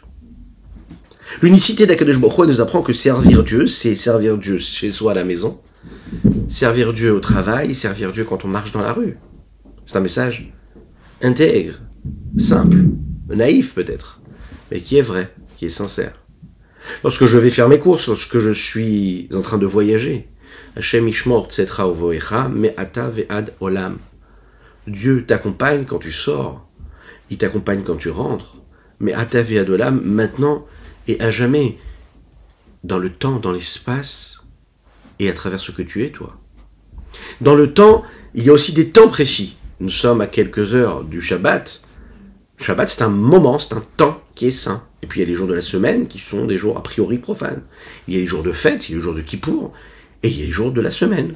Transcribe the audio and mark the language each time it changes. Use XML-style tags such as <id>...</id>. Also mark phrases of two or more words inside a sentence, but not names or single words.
<fr>L'unicité d'</fr> <he>הקדוש ברוך הוא</he> <fr>nous apprend que servir Dieu, c'est servir Dieu chez soi à la maison, servir Dieu au travail, servir Dieu quand on marche dans la rue. C'est un message intègre, simple, naïf peut-être, mais qui est vrai, qui est sincère. Lorsque je vais faire mes courses, lorsque je suis en train de voyager,</fr> <he>ה' ישמר צאתך ובואך מעתה ועד עולם.</he> <fr>Dieu t'accompagne quand tu sors, il t'accompagne quand tu rentres,</fr> <he>מעתה ועד עולם,</he> <fr>maintenant et à jamais, dans le temps, dans l'espace, et à travers ce que tu es, toi. Dans le temps, il y a aussi des temps précis. Nous sommes à quelques heures du Shabbat. Le Shabbat, c'est un moment, c'est un temps qui est saint. Et puis il y a les jours de la semaine qui sont des jours a priori profanes. Il y a les jours de fête, il y a les jours de Kippour, et il y a les jours de la semaine.</fr>